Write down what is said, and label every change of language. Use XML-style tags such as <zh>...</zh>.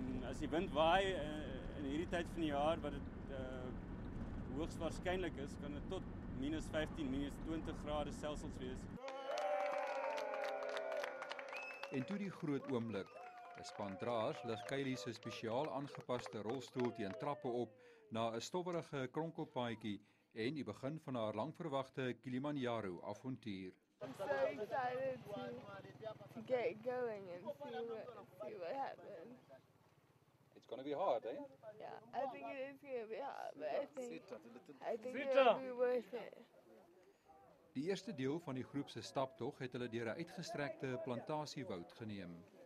<af>As die wind waai in hierdie tyd van die jaar wat dit hoogs waarskynlik is, kan dit tot -15, -20 grade Celsius wees. En toe die groot oomblik. 'n Span draers lig Kylie se spesiaal aangepaste rolstoel teen trappe op na 'n stowwerige kronkelpaadjie en die begin van haar langverwagte Kilimanjaro avontuur.</af> <en>I'm so excited to get going and see what happens. It's going to be hard, eh? Yeah, I think it is going to be hard, but I think it'll be worth it.</en> <af>Die eerste deel van die groep se staptog het hulle deur 'n uitgestrekte plantasiewoud geneem.</af>